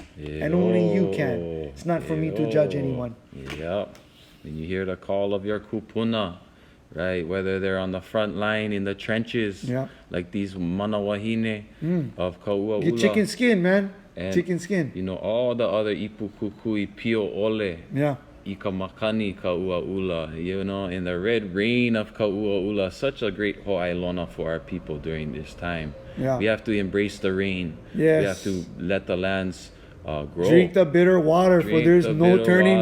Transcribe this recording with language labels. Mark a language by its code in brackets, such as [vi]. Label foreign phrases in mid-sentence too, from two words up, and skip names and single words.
[en] And only you can. It's not for me to judge anyone. Yep. When you hear the call of your kupuna, right? Whether they're on the front line in the trenches, Yeah. like these manawahine of Kauaula. Get chicken skin, man. And, Chicken skin. You know, all the other [haw] ipu kukui pio ole. [en] Yeah. [haw] Ika makani Kauaula, [en] you know, in the red rain of Kauaula, such a great ho'ailona for our people during this time. Yeah. We have to embrace the rain. Yes. We have to let the lands grow. Drink the bitter water, for Drink there's the no bitter turning